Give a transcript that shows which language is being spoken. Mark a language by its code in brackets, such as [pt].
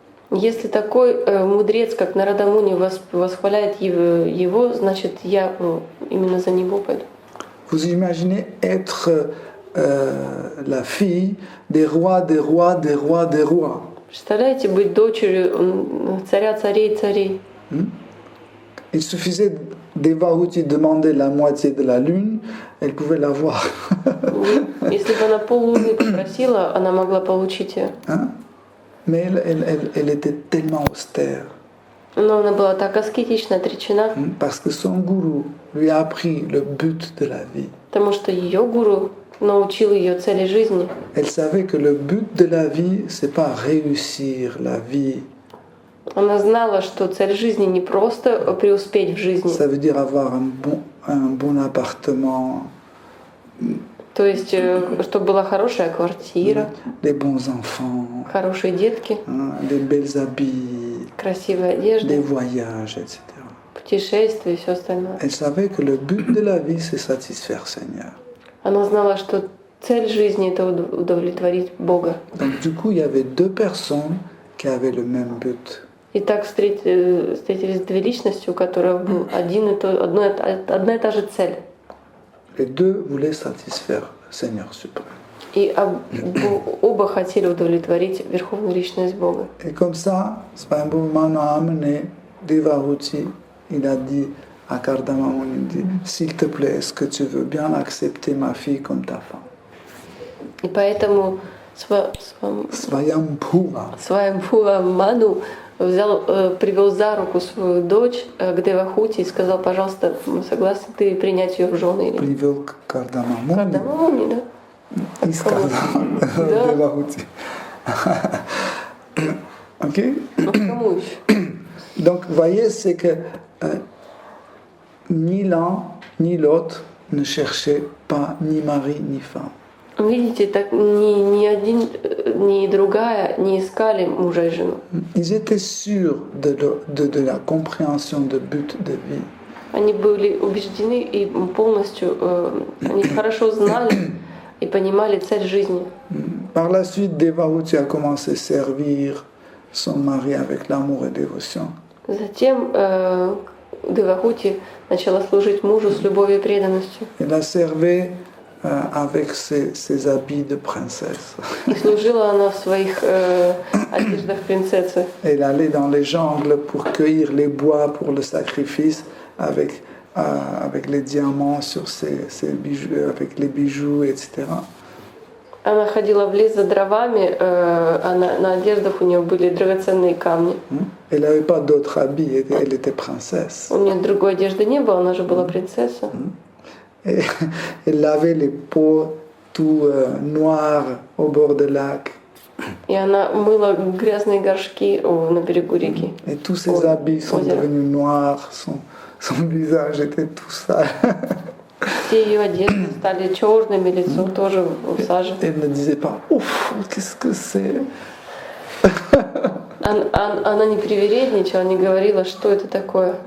[ru] Если такой мудрец, как Нарада Муни, восхваляет его, значит, я именно за него пойду. [fr] Vous imaginez être la fille des rois, des rois, des rois, des rois. [ru] Представляете, быть дочерью царя царей царей. [fr] Il suffisait d'Evahuti demander la moitié de la lune, elle pouvait l'avoir. [ru] Если бы она поллуны попросила, она могла получить ее. [fr] Mais elle était tellement austère. [ru] Но она была так аскетично отречена. [fr] Parce que son gourou lui a appris le but de la vie. [ru] Потому что ее гуру научил ее цели жизни. [fr] Elle savait que le but de la vie, c'est pas réussir la vie. [ru] Она знала, что цель жизни не просто преуспеть в жизни. [fr] Ça veut dire avoir un bon appartement. [ru] То есть, чтобы была хорошая квартира, [fr] des bons enfants, [ru] хорошие детки, [fr] des belles habits, [ru] красивая одежда, [fr] des voyages, etc. [ru] Путешествия и все остальное. [fr] Elle savait que le but de la vie, c'est satisfaire Seigneur. [ru] Она знала, что цель жизни — это удовлетворить Бога. [fr] Donc du coup, il y avait deux personnes qui avaient le même but. [ru] И так встретились две личности, у которых был одна и та же цель. [fr] Les deux voulaient satisfaire Seigneur suprême. [ru] И оба хотели удовлетворить Верховную Личность Бога. [fr] Et comme ça, Swayambhuva a amené Devahuti. Il a dit à Kardama Muni, s'il te plaît, est-ce que tu veux bien accepter ma fille comme ta femme? [ru] И поэтому Swayambhuva Сваямбхува Ману привел за руку свою дочь к Девахути и сказал, пожалуйста, согласна ты принять ее в жены? Привел к Кардамамуни. Кардамамуни, да. Из Девахути. [en] Ok? [ru] Кому еще? [fr] Donc, vous voyez, c'est que ni l'un ni l'autre ne cherchaient pas ni mari ni femme. [ru] Видите, так ни один, ни другая не искали мужа и жену. [fr] Ils étaient sûrs de la compréhension de but de vie. [ru] Они были убеждены и полностью, они хорошо знали и понимали цель жизни. [fr] Par la suite, Devahuti a commencé à servir son mari avec l'amour et dévotion. [ru] Затем Девахути начала служить мужу с любовью и преданностью. [fr] Elle a servi avec ses habits de princesse. [ru] И служила она в своих одеждах принцессы. [fr] Elle allait dans les jungles pour cueillir les bois pour le sacrifice avec les diamants sur ses bijoux, avec les bijoux, etc. [ru] Она ходила в лес за дровами, а на одеждах у нее были драгоценные камни. [fr] Elle n'avait pas d'autres habits, elle était princesse. [ru] У нее другой одежды не было, она же была принцесса. [fr] Et elle lavait les pots tout noirs au bord du lac. [ru] И она мыла грязные горшки на берегу реки. [fr] Et tous ses habits sont devenus noirs, son visage était tout sale. [ru] Все ее одежды стали черными, лицо тоже в саже. [fr] Elle ne disait pas ouf, qu'est-ce que c'est? [ru] Она не привередничала, не говорила, что это такое.